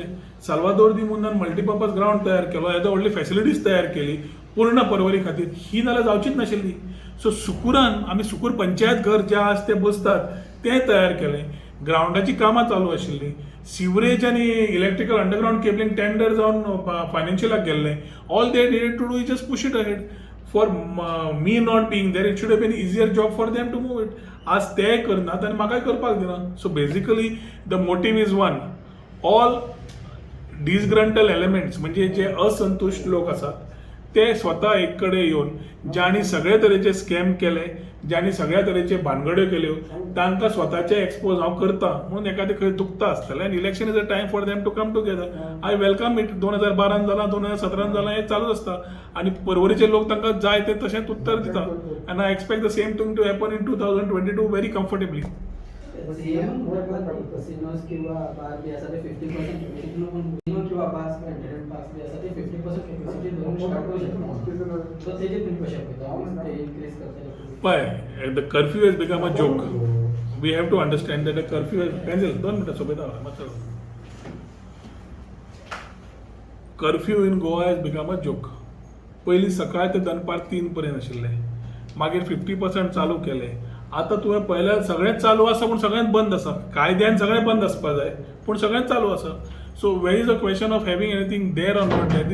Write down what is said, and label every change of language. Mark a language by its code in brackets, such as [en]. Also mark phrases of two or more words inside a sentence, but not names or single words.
[kok] साल्वादोर दी मुन्नान [en] multipurpose ground [kok] तयार केलो, येदो व्हडली फॅसिलिटीज तयार केली पूर्ण परवरी खातीर. ही नाल्यार जावचीच नाशिल्ली. सो सुकुरान आमी सुकूर पंचायत घर जे आसा ते बसतात तें तयार केलें. ग्रावंडाची कामां चालू आशिल्लीं. सिवरेज आनी [en] electrical underground cabling tender [kok] जावन फायनान्शियलाक गेल्लें. [en] All they needed to do is just push it ahead. For me not being there, it should have been an easier job for them to move it. [kok] आज ते करनात आनी म्हाकाय करपाक दिना. [en] So basically the motive is one. all disgruntled elements [kok] म्हणजे जे असंतुष्ट लोक आसात ते स्वता एक कडेन येवन ज्यांनी सगळे तरेचे स्कॅम केले, ज्यांनी सगळ्या तरेचे भानगड्यो केल्यो तांकां स्वताचे एक्सपोज हांव करता म्हणून एखादें खंय दुखता आसतलें. [en] आनी election is a time for them to come together. I welcome it. [kok] 2012 जालां, 2017 जालां, हें चालूच आसता. आनी परवरीचे लोक तांकां जाय ते तशेंच उत्तर दिता. [en] आनी I expect the same thing to happen in 2022 very comfortably. [kok] कसिनोज किंवा बार बी आसा ते 50% कॅपॅसिटी कसिनो किंवा बार्स किंवा [en] entertainment parks [kok] बी आसा ते 50% कॅपॅसिटी धरून स्टार्ट करू शकता. सो तेजे तुम्ही कशें पळयता ते इनक्रीज करतले [en] पळय, the curfew has become a joke. We have to understand that the curfew has [kok] पेन्सिल 2 मिनटां सोबयता मातसो. [en] Curfew in Goa has become a joke. [kok] पयलीं सकाळ ते दनपार 3 पर्यंत आशिल्लें, मागीर 50% चालू केलें. आतां तुवें पळयल्यार सगळेंच चालू आसा पूण सगळेंच बंद आसा. कायद्यान सगळें बंद आसपाक जाय पूण सगळेंच चालू आसा. [en] So where is a question of having anything there or not there.